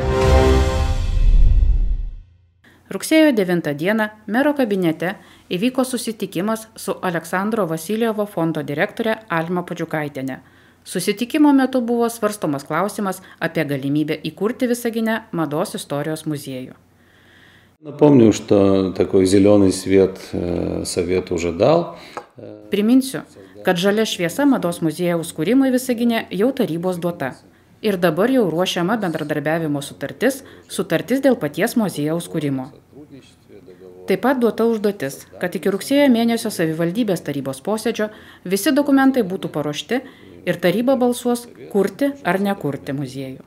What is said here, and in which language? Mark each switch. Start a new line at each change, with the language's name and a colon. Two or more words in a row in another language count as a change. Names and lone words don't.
Lithuanian: Rugsėjo 9 dieną mero kabinete įvyko susitikimas su Aleksandro Vasiljevo fondo direktore Alma Podžiukaitiene. Susitikimo metu buvo svarstomas klausimas apie galimybę įkurti Visagine mados istorijos muziejų.
Russian: Напомню, что такой зеленый свет совет уже дал.
Lithuanian: Priminsiu, kad žalia šviesa mados muziejaus kūrimui Visagine jau tarybos duota. Ir dabar jau ruošiama bendradarbiavimo sutartis dėl paties muziejaus kūrimo. Taip pat duota užduotis, kad iki rugsėjo mėnesio savivaldybės tarybos posėdžio visi dokumentai būtų paruošti ir taryba balsuos kurti ar nekurti muziejų.